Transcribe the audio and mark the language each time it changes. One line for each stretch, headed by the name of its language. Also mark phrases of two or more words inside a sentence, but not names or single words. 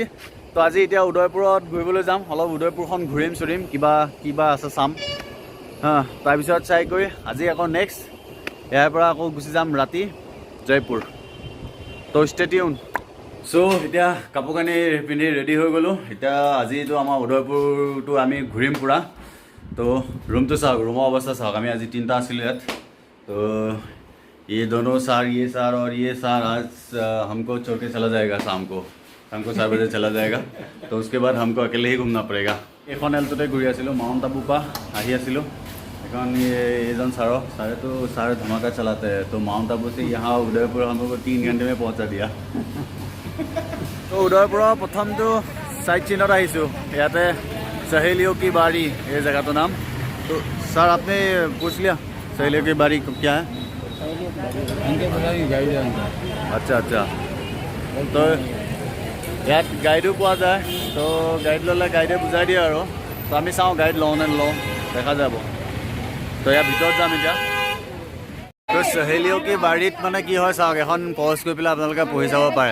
Assamese: তো আজি এতিয়া উদয়পুৰত ঘূৰিবলৈ যাম, অলপ উদয়পুৰখন ঘূৰিম চুৰিম, কিবা আছে চাম তাৰপিছত চাই কৰি আজি আকৌ নেক্সট ইয়াৰ পৰা আকৌ গুচি যাম ৰাতি জয়পুৰ। তো
English: stay tuned.
Assamese: চ' এতিয়া কাপোৰ কানি পিন্ধি ৰেডি হৈ গ'লোঁ। এতিয়া আজিতো আমাৰ উদয়পুৰটো আমি ঘূৰিম পূৰা। তো ৰুমটো চাওক, ৰুমৰ অৱস্থা চাওক। আমি আজি 3টা আছিলোঁ ইয়াত।
Hindi: तो ये दोनों सार, ये सार और ये सार आज हमको छोड़ के चला जाएगा शाम को 4 बजे चला जाएगा। तो उसके बाद हमको अकेले ही घूमना पड़ेगा।
Assamese: এখন এলটোতে ঘূৰি আছিলোঁ, মাউণ্ট আবুৰ পৰা আহি আছিলোঁ। এখন এইজন ছাৰেতো ছাৰ ধমাকা চলাতে, তো মাউণ্ট আবু
Hindi: से यहाँ उदयपुर हमको 3 घंटे में पहुँचा दिया।
Assamese: তো উদয়পুৰৰ প্ৰথমটো চাইট চিনত আহিছোঁ, ইয়াতে सहेलियों की बाड़ी এই জেগাটোৰ নাম।
Hindi: तो सर आपने पूछ लिया सहेलियों की बाड़ी क्या है? अच्छा अच्छा।
Assamese: তো ইয়াত গাইডো পোৱা যায়। তো গাইড ল'লে গাইডে বুজাই দিয়ে আৰু। তো আমি চাওঁ গাইড লওঁ নে নলওঁ, দেখা যাব। তো ইয়াৰ ভিতৰত যাম এতিয়া। তো সহেলিও কি বাৰীত মানে কি হয় চাওক, এখন পজ কৰি পেলাই আপোনালোকে পঢ়ি চাব পাৰে।